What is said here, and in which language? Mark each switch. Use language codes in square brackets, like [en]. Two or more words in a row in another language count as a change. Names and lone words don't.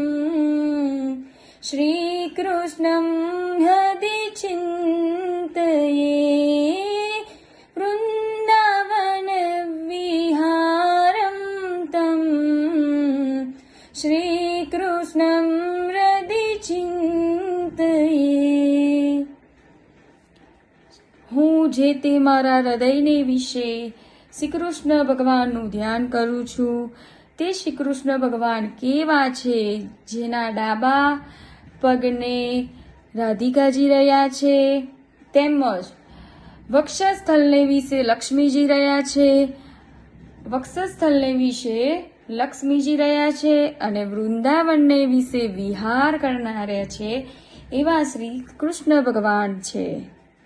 [sa] श्रीकृष्णं हृदि चिन्तये वृन्दावन विहारं तं श्रीकृष्णं हृदि चिन्तये। [gu] હું જે તે મારા હૃદયને વિશે શ્રી કૃષ્ણ ભગવાનનું ધ્યાન કરું છું તે શ્રી કૃષ્ણ ભગવાન કેવા છે, જેના ડાબા પગને રાધિકાજી રહ્યા છે, તેમજ વક્ષસ્થલને વિશે લક્ષ્મીજી રહ્યા છે, વક્ષસ્થલને વિશે લક્ષ્મીજી રહ્યા છે અને વૃંદાવનને વિશે વિહાર કરનારા છે એવા શ્રી કૃષ્ણ ભગવાન છે।